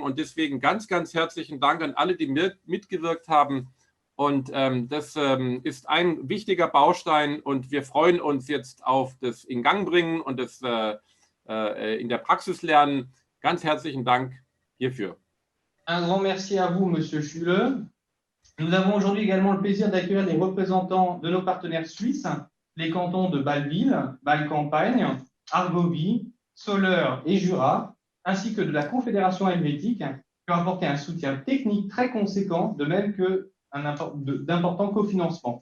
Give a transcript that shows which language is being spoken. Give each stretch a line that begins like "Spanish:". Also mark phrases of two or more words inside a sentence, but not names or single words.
German: Und deswegen ganz, ganz herzlichen Dank an alle, die mitgewirkt haben. Und das ist ein wichtiger Baustein und wir freuen uns jetzt auf das Ingangbringen und das in der Praxis lernen. Ganz herzlichen Dank hierfür.
French: Un grand merci à vous, Monsieur Schüle. Nous avons aujourd'hui également le plaisir d'accueillir les représentants de nos partenaires suisses, les cantons de Bâle-Ville, Bâle-Campagne, Argovie, Soleure et Jura, ainsi que de la Confédération helvétique, qui ont apporté un soutien technique très conséquent, de même que d'importants cofinancements.